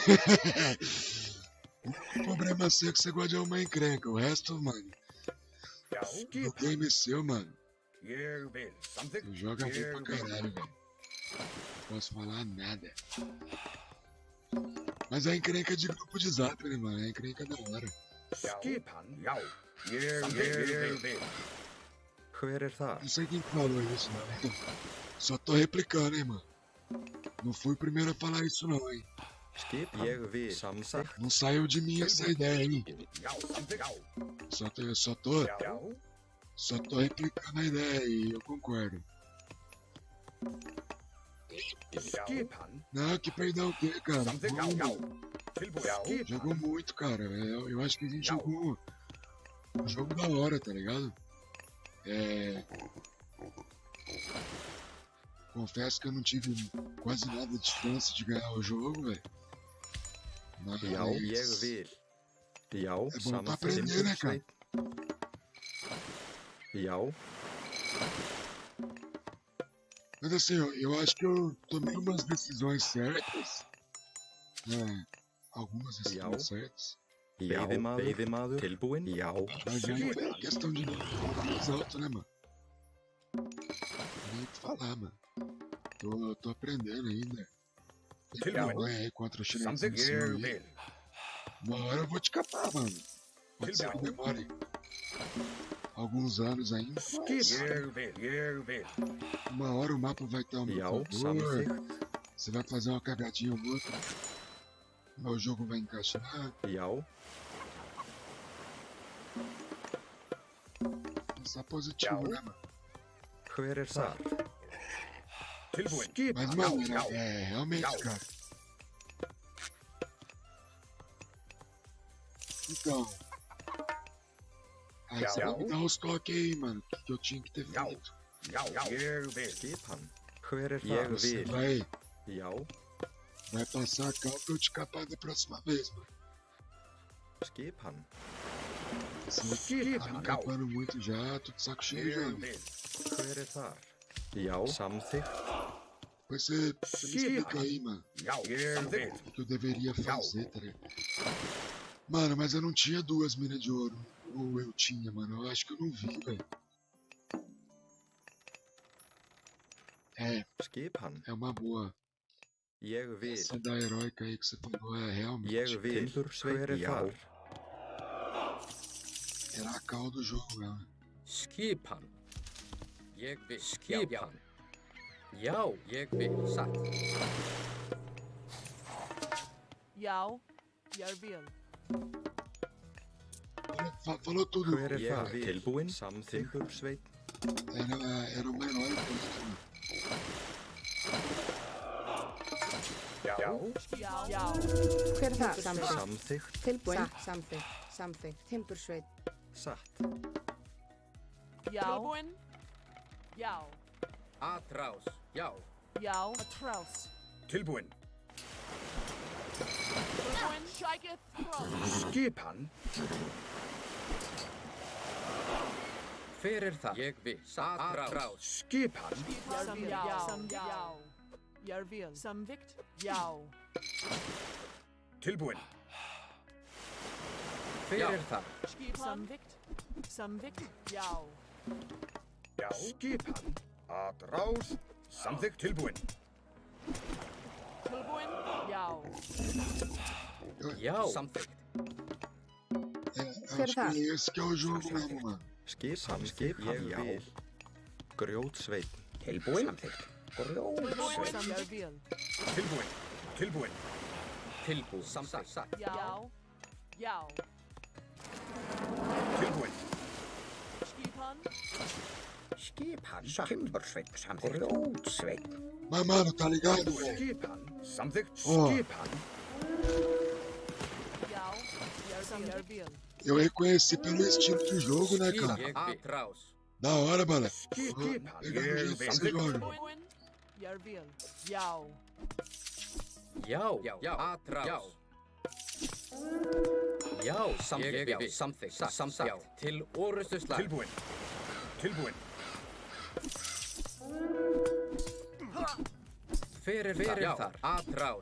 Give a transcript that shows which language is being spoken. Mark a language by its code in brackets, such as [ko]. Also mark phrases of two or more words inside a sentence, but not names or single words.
[pt] O problema seu é que você gosta de arrumar encrenca. O resto, mano, o game é seu, mano. Você joga bem pra caralho, velho. Não posso falar nada. Mas a encrenca é de grupo de zap, né, mano? A encrenca é da hora. [is] hver þar? [pt] Não sei quem falou isso, não. Só tô replicando, hein, mano. Não fui o primeiro a falar isso, não, hein. [is] Skipan. Ég vil. Samþykkt. [pt] Não saiu de mim essa ideia, hein. Só tô replicando a ideia e eu concordo. Não, que perdão o quê, cara? Jogou muito, cara. Eu acho que a gente jogou um jogo da hora, tá ligado? Confesso que eu não tive quase nada de chance de ganhar o jogo, velho. [is] Já, ég vil. Já, [pt] É bom pra aprender, né, cara? [is] Já, [pt] Mas assim, eu acho que eu tomei umas decisões certas. Algumas decisões certas. [is] já, veiðimaður. Tilbúin. Já, [pt] Mas aí é questão de mais alto, né, mano? Nem o que falar, mano. Tô aprendendo ainda. Tem vergonha aí contra o chinesinho aí. Uma hora eu vou te capar, mano. Pode ser que demore alguns anos ainda, mas uma hora o mapa vai estar ao meu [is] já, [pt] favor. [is] samþykkt. [pt] Você vai fazer uma cagadinha ou outra, mas o jogo vai encaixar. [is] Já, [pt] Pensar positivo, né, mano? [is] hver þar? [pt] Mas, mano, realmente, cara. Então. Aí você vai me dar os toques aí, mano. O que eu tinha que ter feito? [is] Skipan. Hver [pt] Você [is] ég vil. [pt] vai passar a cal pra eu te capar da próxima vez, mano. [is] Skipan. [pt] Você tá me capando muito já, tô de saco cheio já. [is] Hver þar? Já, samþykkt. [pt] Depois você me explica aí, mano. O que eu deveria fazer, tá ligado? Mano, mas eu não tinha 2 minas de ouro. Ou eu tinha, mano. Eu acho que eu não vi, velho. [is] Skipan. [pt] É uma boa. [is] Ég vil. [pt] Essa da heróica aí que você falou é realmente. [is] Ég vil. Timbursveit. Já, [pt] Era a cal do jogo, né? [is] Skipan. Ég vil. Skipan. Já, ég vil. Satt. Já, ég vil. [pt] Falou tudo. [is] hver Ég þar? vil. Tilbúin. Timbursveit. [pt] Era uma heróica. Né? [is] Já, Hver það? Samþykkt. Samþykkt. Tilbúin. Samþykkt. Samþykkt. Timbursveit. Satt. Já. Tilbúin. Já. Atrás. Já. Já. Atrás. Tilbúin. Tilbúin. Shiketh front. Skipan. Hver það? Ég vil. Atrás. Skipan. Já. Jag vill. Samvikt. Já. Tilbúin. Hver það? Samvikt. Samvikt. Já. Já. Skipan. Atrás. Samþykkt. Tilbúin. Tilbúin. Já. Já. Samþykkt. [pt] Acho que esse que é o jogo mesmo, mano. [is] Skipan, ég vil. Grjótsveinn. Tilbúin. Samþykkt. Grjótsveinn. Jag vill. Tilbúin. Tilbúin. Tilbúin. Samþykkt. Já. Já. Tilbúin. Skipan. Skipan. Timbursveinn. Samþykkt. Grjótsveinn. [pt] Mas, mano, tá ligado, velho? [is] Skipan. Samþykkt. Ó. Skipan. Já. Jag vill. [pt] Eu reconheci pelo estilo de jogo, né, cara? [is] Ég vil. Atrás. [pt] Da hora, bala. [is] Skipan. [pt] Pegar o jeito que [is] Ég [pt] você [is] vil. [pt] joga. [is] Tilbúin. Jag vill. Já. Já. Já. Atrás. Já. Já. Samþykkt. Ég vil. Samþykkt. Samþykkt. Til orustu slag. Tilbúin. Tilbúin. Hver þar? Atrás.